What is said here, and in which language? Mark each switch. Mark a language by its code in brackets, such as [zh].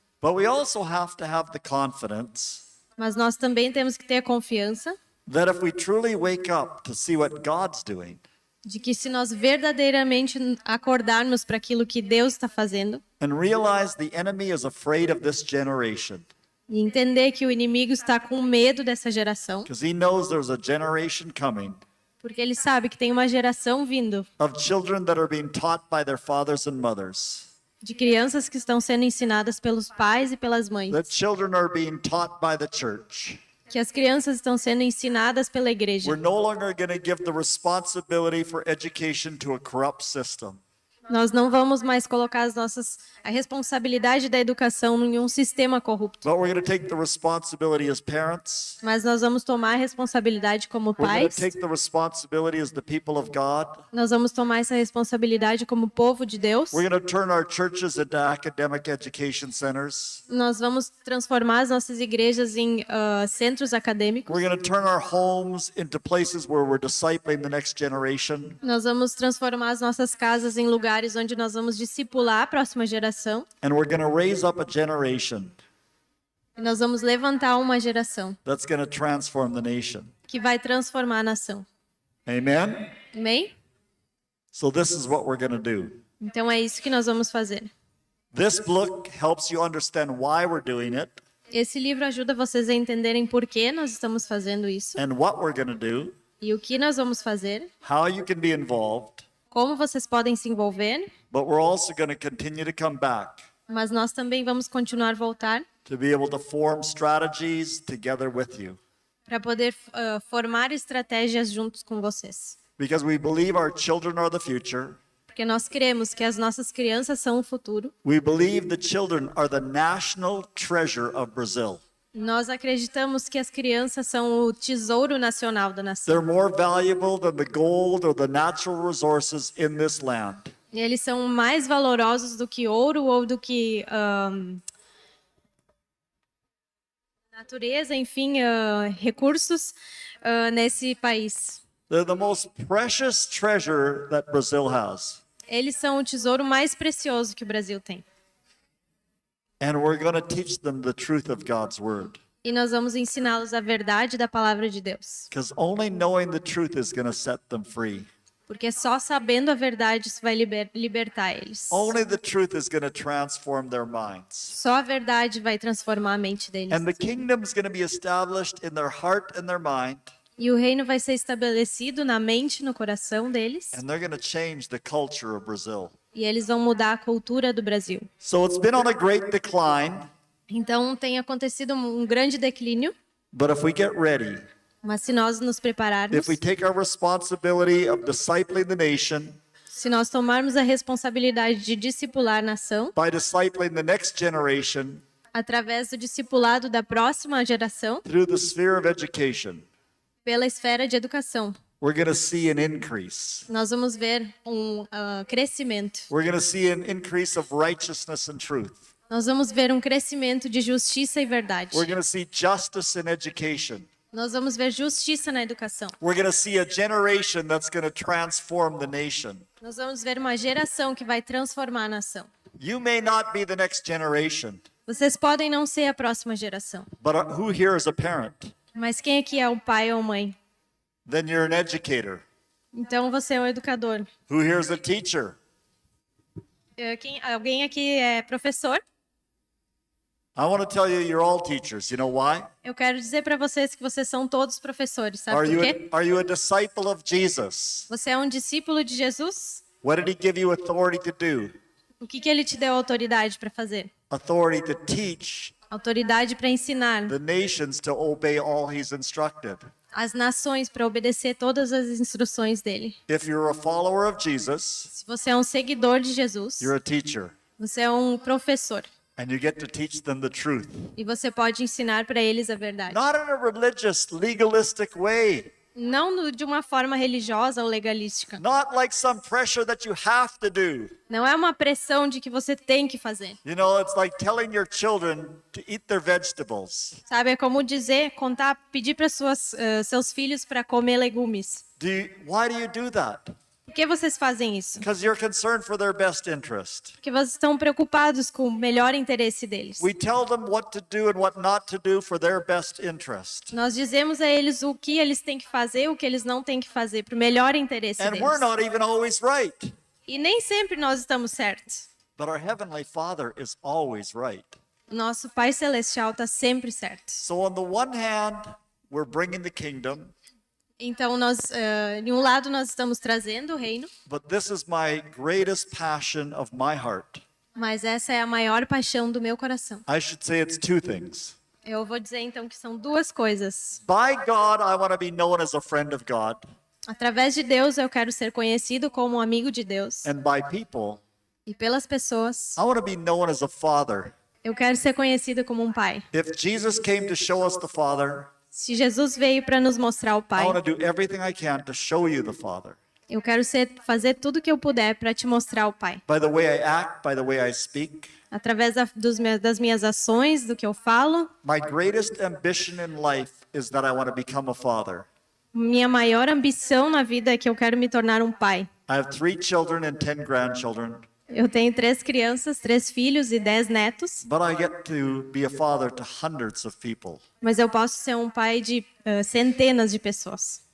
[en] But we also have to have the confidence [pt] Mas nós também temos que ter confiança [en] that if we truly wake up to see what God's doing, [pt] de que se nós verdadeiramente acordarmos para aquilo que Deus está fazendo [en] and realize the enemy is afraid of this generation, [pt] e entender que o inimigo está com medo dessa geração, [en] because he knows there's a generation coming [pt] porque ele sabe que tem uma geração vindo [en] of children that are being taught by their fathers and mothers, [pt] de crianças que estão sendo ensinadas pelos pais e pelas mães, [en] that children are being taught by the church. [pt] que as crianças estão sendo ensinadas pela igreja. [en] We're no longer going to give the responsibility for education to a corrupt system. [pt] Nós não vamos mais colocar a responsabilidade da educação em um sistema corrupto, [en] but we're going to take the responsibility as parents. [pt] mas nós vamos tomar a responsabilidade como [en] We're going to [pt] pais. [en] take the responsibility as the people of God. [pt] Nós vamos tomar essa responsabilidade como povo de Deus. [en] We're going to turn our churches into academic education centers. [pt] Nós vamos transformar as nossas igrejas em centros acadêmicos. [en] We're going to turn our homes into places where we're discipling the next generation. [pt] Nós vamos transformar as nossas casas em lugares onde nós vamos discipular a próxima geração. [en] And we're going to raise up a generation [pt] E nós vamos levantar uma geração [en] that's going to transform the nation. [pt] que vai transformar a nação. [en] Amen? [pt] Amém? [en] So this is what we're going to do. [pt] Então é isso que nós vamos fazer. [en] This book helps you understand why we're doing it [pt] Esse livro ajuda vocês a entenderem por que nós estamos fazendo isso [en] and what we're going to do, [pt] e o que nós vamos fazer, [en] how you can be involved, [pt] como vocês podem se envolver, [en] but we're also going to continue to come back [pt] mas nós também vamos continuar a voltar [en] to be able to form strategies together with you. [pt] para poder formar estratégias juntos com vocês. [en] Because we believe our children are the future. [pt] Porque nós cremos que as nossas crianças são o futuro. [en] We believe the children are the national treasure of Brazil. [pt] Nós acreditamos que as crianças são o tesouro nacional da nação. [en] They're more valuable than the gold or the natural resources in this land. [pt] E eles são mais valorosos do que ouro ou do que natureza, enfim, recursos nesse país. [en] They're the most precious treasure that Brazil has. [pt] Eles são o tesouro mais precioso que o Brasil tem. [en] And we're going to teach them the truth of God's word. [pt] E nós vamos ensiná-los a verdade da palavra de Deus. [en] Because only knowing the truth is going to set them free. [pt] Porque só sabendo a verdade isso vai libertar eles. [en] Only the truth is going to transform their minds. [pt] Só a verdade vai transformar a mente deles. [en] And the kingdom is going to be established in their heart and their mind. [pt] E o reino vai ser estabelecido na mente e no coração deles. [en] And they're going to change the culture of Brazil. [pt] E eles vão mudar a cultura do Brasil. [en] So it's been on a great decline. [pt] Então tem acontecido um grande declínio, [en] But if we get ready, [pt] mas se nós nos prepararmos, [en] if we take our responsibility of discipling the nation, [pt] se nós tomarmos a responsabilidade de discipular a nação, [en] by discipling the next generation [pt] através do discipulado da próxima geração, [en] through the sphere of education, [pt] pela esfera de educação, [en] we're going to see an increase. [pt] nós vamos ver um crescimento. [en] We're going to see an increase of righteousness and truth. [pt] Nós vamos ver um crescimento de justiça e verdade. [en] We're going to see justice in education. [pt] Nós vamos ver justiça na educação. [en] We're going to see a generation that's going to transform the nation. [pt] Nós vamos ver uma geração que vai transformar a nação. [en] You may not be the next generation, [pt] Vocês podem não ser a próxima geração, [en] but who here is a parent? [pt] mas quem aqui é o pai ou mãe? [en] Then you're an educator. [pt] Então você é o educador. [en] Who here is a teacher? [pt] Alguém aqui é professor? [en] I want to tell you, you're all teachers. You know why? [pt] Eu quero dizer para vocês que vocês são todos professores, sabe por quê? [en] Are you a disciple of Jesus? [pt] Você é um discípulo de Jesus? [en] What did he give you authority to do? [pt] O que ele te deu autoridade para fazer? [en] Authority to teach [pt] Autoridade para ensinar [en] the nations to obey all he's instructed. [pt] as nações para obedecer todas as instruções dele. [en] If you're a follower of Jesus, [pt] Se você é um seguidor de Jesus, [en] you're a teacher, [pt] você é um professor [en] and you get to teach them the truth. [pt] e você pode ensinar para eles a verdade. [en] Not in a religious, legalistic way. [pt] Não de uma forma religiosa ou legalística. [en] Not like some pressure that you have to do. [pt] Não é uma pressão de que você tem que fazer. [en] You know, it's like telling your children to eat their vegetables. [pt] Sabe, é como pedir para seus filhos para comer legumes. [en] Why do you do that? [pt] Por que vocês fazem isso? [en] Because you're concerned for their best interest. [pt] Porque vocês estão preocupados com o melhor interesse deles. [en] We tell them what to do and what not to do for their best interest. [pt] Nós dizemos a eles o que eles têm que fazer, o que eles não têm que fazer, para o melhor interesse [en] And we're [pt] deles. [en] not even always right. [pt] E nem sempre nós estamos certos. [en] But our Heavenly Father is always right. [pt] Nosso Pai Celestial está sempre certo. [en] So on the one hand, we're bringing the kingdom, [pt] Então, de um lado, nós estamos trazendo o reino, [en] but this is my greatest passion of my heart. [pt] mas essa é a maior paixão do meu coração. [en] I should say it's two things. [pt] Eu vou dizer, então, que são duas coisas. [en] By God, I want to be known as a friend of God. [pt] Através de Deus, eu quero ser conhecido como um amigo de Deus. [en] And by people, [pt] E pelas pessoas, [en] I want to be known as a father. [pt] eu quero ser conhecido como um pai. [en] If Jesus came to show us the Father, [pt] Se Jesus veio para nos mostrar o [en] I [pt] Pai, [en] want to do everything I can to show you the Father. [pt] eu quero fazer tudo o que eu puder para te mostrar o Pai. [en] By the way I act, by the way I speak. [pt] Através das minhas ações, do que eu falo. [en] My greatest ambition in life is that I want to become a father. [pt] Minha maior ambição na vida é que eu quero me tornar um pai. [en] I have 3 children and 10 grandchildren, [pt] Eu tenho 3 crianças, 3 filhos e 10 netos, [en] but I get to be a father to hundreds of people. [pt] mas eu posso ser um pai de centenas de pessoas.